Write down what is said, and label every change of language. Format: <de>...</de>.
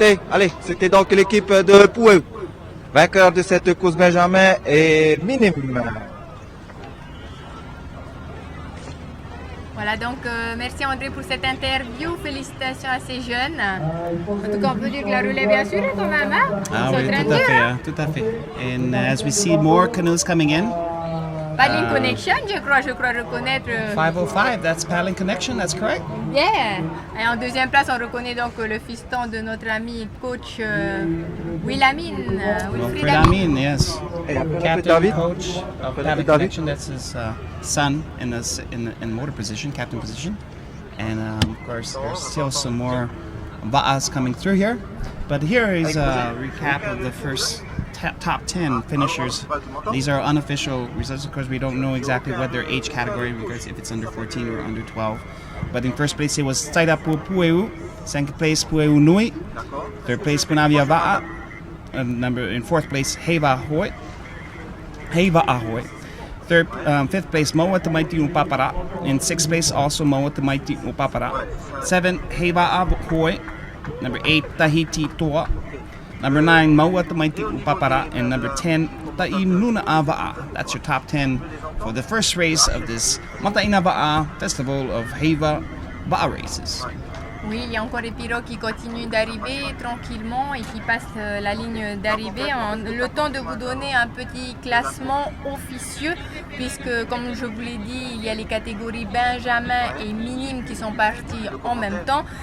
<fr>Allez, c'était donc l'équipe de Pueu, vainqueur de cette course Benjamin et minime. Voilà, donc merci André pour cette interview. Félicitations à ces jeunes. En tout cas, on peut dire que la relève est assurée quand même. Hein? Ah oui, tout à fait, hein, tout à fait.</fr> <en>And as we see more canoes coming in.</en> <fr>Paddling Connection, je crois reconnaître.</fr> <en>505, that's Paddling Connection, that's correct? Yeah!</en> <fr>Et en deuxième place, on reconnaît donc le fiston de notre ami coach Wilfried</fr> <en>Amin, yes. Captain David. coach of Paddling Connection, that's his son in motor position, captain position. And of course, there's still some more Va'as coming through here. But here is a recap of the first top 10 finishers. These are unofficial results. Of course, we don't know exactly what their age category, because if it's under 14 or under 12. But in first place, it was Tairapu Pueu. Second place, Pueu Nui. Third place, Punavia Va'a. In fourth place, Heiva Ahoy. Fifth place, Moa Tamaiti Upapara. In sixth place, also Moa Tamaiti Upapara. 7, Heiva Ahoy. Number 8, Tahiti Toa. Number 9, Maua Tamaiti Upapara. And number 10, Mateina'a Va'a. That's your top 10 for the first race of this Mateina'a Va'a Festival of Heiva Va'a races.</en> <fr>Oui, il y a encore des pirogues qui continuent d'arriver tranquillement et qui passent la ligne d'arrivée. Le temps de vous donner un petit classement officieux, puisque comme je vous l'ai dit, il y a les catégories Benjamin et minime qui sont parties en même temps.</fr>